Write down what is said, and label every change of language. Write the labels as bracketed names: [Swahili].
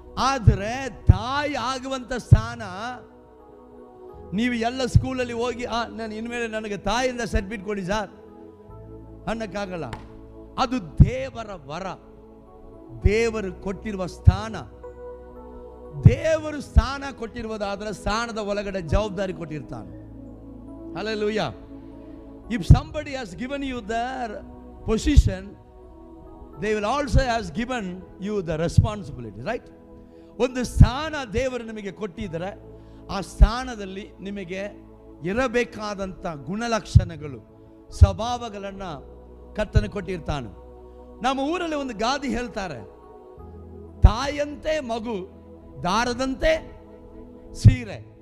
[Kannada] ಆದರೆ ತಾಯಿ ಆಗುವಂಥ ಸ್ಥಾನ ನೀವು ಎಲ್ಲ ಸ್ಕೂಲಲ್ಲಿ ಹೋಗಿ ನಾನು ಇನ್ಮೇಲೆ ನನಗೆ ತಾಯಿಯಿಂದ ಸರ್ಟಿಫಿಕೇಟ್ ಕೊಡಿ ಸರ್ ಅನ್ನಕ್ಕಾಗಲ್ಲ. ಅದು ದೇವರ ವರ, ದೇವರು ಕೊಟ್ಟಿರುವ ಸ್ಥಾನ. ದೇವರು ಸ್ಥಾನ ಕೊಟ್ಟಿರುವುದಾದ್ರೆ ಸ್ಥಾನದ ಒಳಗಡೆ ಜವಾಬ್ದಾರಿ ಕೊಟ್ಟಿರ್ತಾನೆ. Hallelujah. [English] If somebody has given you their position, they will also has given you the responsibility, right? [Kannada] ಒಂದು ಸ್ಥಾನ ದೇವರು ನಿಮಗೆ ಕೊಟ್ಟಿದ್ದರೆ ಆ ಸ್ಥಾನದಲ್ಲಿ ನಿಮಗೆ ಇರಬೇಕಾದಂಥ ಗುಣಲಕ್ಷಣಗಳು, ಸ್ವಭಾವಗಳನ್ನು ಕರ್ತನ ಕೊಟ್ಟಿರ್ತಾನೆ. ನಮ್ಮ ಊರಲ್ಲಿ ಒಂದು ಗಾದಿ ಹೇಳ್ತಾರೆ, ತಾಯಂತೆ ಮಗು, ದಾರದಂತೆ ಸೀರೆ.